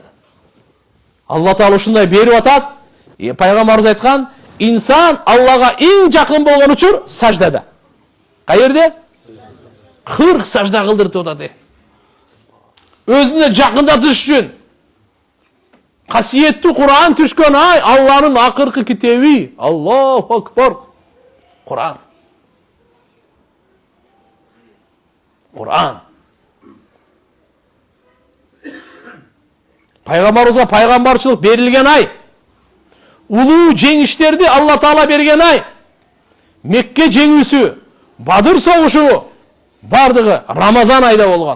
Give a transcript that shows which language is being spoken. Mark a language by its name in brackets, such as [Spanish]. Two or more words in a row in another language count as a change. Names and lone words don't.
[Kyrgyz] Алла Таала ушундай берип атат. Пайгамбарыбыз айткан, инсан Аллага эң жакын болгон учур саждада. Каерде? 40 сажда кылдыртып атат. Өзүнө жакындатыш үчүн. Касиеттүү Кур'ан түшкөн ай, Алланын акыркы китеби. [Arabic] الله أكبر. [Kyrgyz] Кур'ан. Кур'ан. Пайгамбарыбызга пайгамбарчылык берилген ай. Улуу жеңиштерди Алла Таала берген ай. Мекке жеңүүсү, Бадыр согушу бардыгы Рамазан айда болгон.